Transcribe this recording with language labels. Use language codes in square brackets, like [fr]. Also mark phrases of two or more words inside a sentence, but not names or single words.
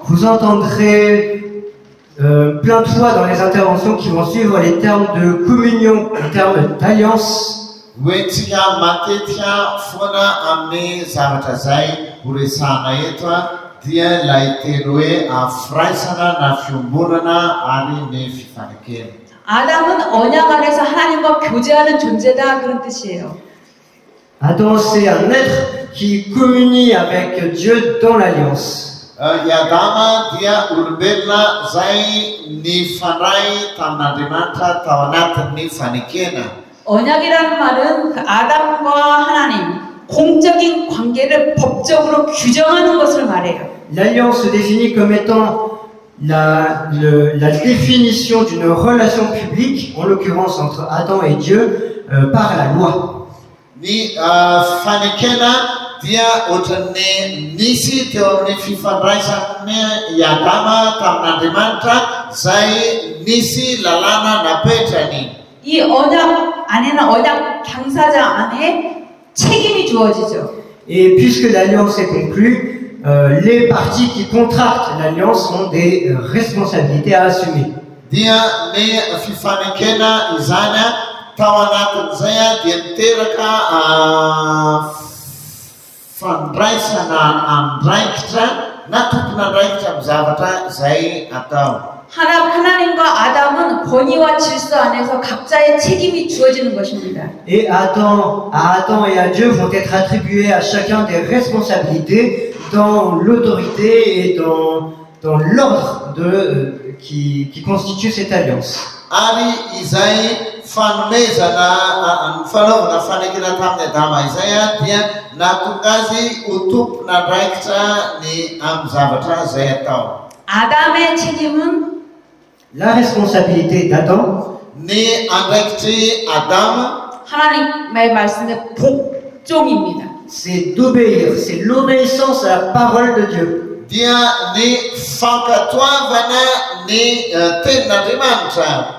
[fr] Vous entendrez plein de fois dans les interventions qui vont suivre les termes de communion, les termes d'alliance. [mg] Hoentsika matetika foana amin'ny zavatra zay horesahana eto dia ilay teny hoe firaisana na fiomborana ary ny fifanekena. [ko] 아담은 언약 안에서 하나님과 교제하는 존재다 그런 뜻이에요. [fr] Adam, c'est un être qui communie avec Dieu dans l'alliance. [mg] I Adama dia olombelona zay nifandray tamin'Andriamanitra tao anatin'ny fanekena. [ko] 언약이라는 말은 그 아담과 하나님 공적인 관계를 법적으로 규정하는 것을 말해요. [fr] L'alliance se définit comme étant la définition d'une relation publique, en l'occurrence entre Adam et Dieu, par la loi. [mg] Ny fanekena dia ohatran'ny nisy teo amin'ny fifandraisany i Adama tamin'Andriamanitra zay nisy lalàna napetrany. [ko] 이 언약 안에는 언약 당사자 안에 책임이 주어지죠. [fr] Et puisque l'alliance est conclue, les parties qui contractent l'alliance ont des responsabilités à assumer. [mg] Dia ny fifanekena izany tao anatin'izay dia miteraka fandraisana andraikitra na tompon'andraikitra amin'ny zavatra izay atao. [ko] 하나님과 아담은 권위와 질서 안에서 각자의 책임이 주어지는 것입니다. [fr] Et à Adam et à Dieu vont être attribuées à chacun des responsabilités dans l'autorité et dans l'ordre qui constitue cette alliance. [mg] Ary izay fanomezana fanaovana fanekena tamin'ny Adama izay dia nahatonga azy ho tompon'andraikitra ny amin'ny zavatra izay atao. [ko] 아담의 책임은 [fr] La responsabilité d'Adam, [mg] Ny andraikitry Adama [ko] 하나님의 말씀의 복종입니다. [fr] c'est d'obéir, c'est l'obéissance à la parole de Dieu. [mg] dia ny fankatoavana ny tenin'Andriamanitra.